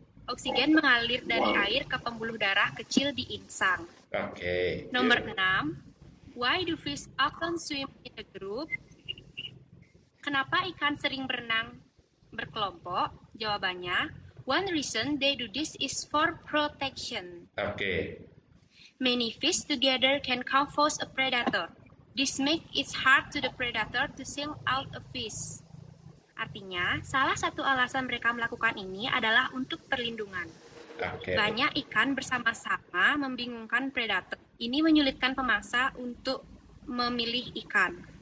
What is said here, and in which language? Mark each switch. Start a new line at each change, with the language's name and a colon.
Indonesian: Oksigen mengalir dari air ke pembuluh darah kecil di insang. Oke. Nomor 6.
English: Why do fish often swim in a group?
Indonesian: Kenapa ikan sering berenang berkelompok? Jawabannya,
English: one reason they do this is for protection.
Indonesian: Oke.
English: Many fish together can confuse a predator. This makes it hard to the predator to single out a fish.
Indonesian: Artinya, salah satu alasan mereka melakukan ini adalah untuk perlindungan. Oke. Banyak ikan bersama-sama membingungkan predator. Ini menyulitkan pemangsa untuk memilih ikan.